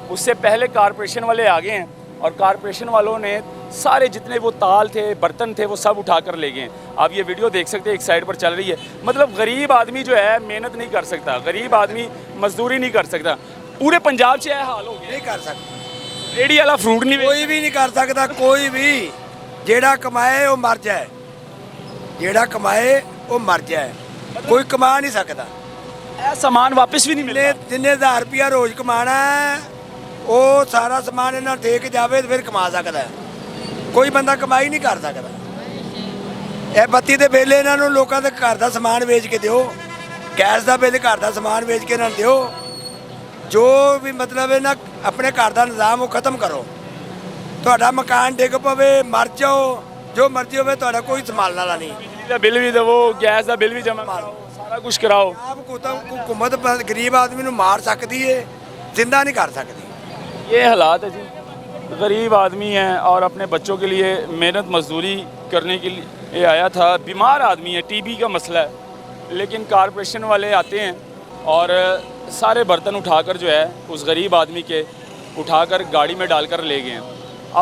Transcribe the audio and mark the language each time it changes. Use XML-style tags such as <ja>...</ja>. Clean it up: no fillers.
<hi>उससे पहले कारपोरेशन वाले आ गए हैं और कारपोरेशन वालों ने सारे जितने वो ताल थे, बर्तन थे, वो सब उठा कर ले गए हैं। आप ये वीडियो देख सकते हैं, एक साइड पर चल रही है। मतलब गरीब आदमी जो है मेहनत नहीं कर सकता, गरीब आदमी मजदूरी नहीं कर सकता। पूरे पंजाब से यह हाल हो गया। नहीं कर सकता।</hi> <pa>ਰੇੜੀ ਵਾਲਾ ਫਰੂਟ ਨਹੀਂ ਵੇਚ ਕੋਈ ਵੀ ਨਹੀਂ ਕਰ ਸਕਦਾ, ਕੋਈ ਵੀ। ਜਿਹੜਾ ਕਮਾਏ ਉਹ ਮਰ ਜਾਏ, ਜਿਹੜਾ ਕਮਾਏ ਉਹ ਮਰ ਜਾਏ, ਕੋਈ ਕਮਾ ਨਹੀਂ ਸਕਦਾ। ਇਹ ਸਾਮਾਨ ਵਾਪਸ ਵੀ ਨਹੀਂ ਮਿਲਦਾ। ਜਿੰਨੇ 1000 ਰੁਪਿਆ ਰੋਜ਼ ਕਮਾਣਾ ਹੈ, ਉਹ ਸਾਰਾ ਸਮਾਨ ਇਹਨਾਂ ਦੇ ਕੇ ਜਾਵੇ ਤੇ ਫਿਰ ਕਮਾ ਸਕਦਾ ਹੈ। ਕੋਈ ਬੰਦਾ ਕਮਾਈ ਨਹੀਂ ਕਰ ਸਕਦਾ। ਇਹ ਬੱਤੀ ਦੇ ਬਿੱਲ ਇਹਨਾਂ ਨੂੰ ਲੋਕਾਂ ਦੇ ਘਰ ਦਾ ਸਮਾਨ ਵੇਚ ਕੇ ਦਿਓ, ਗੈਸ ਦਾ ਬਿੱਲ ਘਰ ਦਾ ਸਮਾਨ ਵੇਚ ਕੇ ਇਹਨਾਂ ਨੂੰ ਦਿਓ। ਜੋ ਵੀ ਮਤਲਬ ਹੈ ਨਾ, ਆਪਣੇ ਘਰ ਦਾ ਨਿਜ਼ਾਮ ਉਹ ਖਤਮ ਕਰੋ। ਤੁਹਾਡਾ ਮਕਾਨ ਡਿੱਗ ਪਵੇ, ਮਰ ਜਾਓ, ਜੋ ਮਰਜ਼ੀ ਹੋਵੇ, ਤੁਹਾਡਾ ਕੋਈ ਸੰਭਾਲਣ ਵਾਲਾ ਨਹੀਂ। ਬਿਜਲੀ ਦਾ ਬਿੱਲ ਵੀ ਦੇਵੋ, ਗੈਸ ਦਾ ਬਿੱਲ ਵੀ ਜਮ੍ਹਾਂ ਕਰਾਓ, ਸਾਰਾ ਕੁਝ ਕਰਾਓ। ਆਪ हुकूमत गरीब आदमी ਨੂੰ ਮਾਰ ਸਕਦੀ ਹੈ, ਜ਼ਿੰਦਾ</pa> <hi>नहीं कर सकती। ये हालात है जी। गरीब आदमी है और अपने बच्चों के लिए मेहनत मजदूरी करने के लिए आया था। बीमार आदमी है, टीबी का मसला है, लेकिन कारपोरेशन वाले आते हैं और सारे बर्तन उठाकर जो है उस गरीब आदमी के उठाकर गाड़ी में डालकर ले गए हैं।</hi>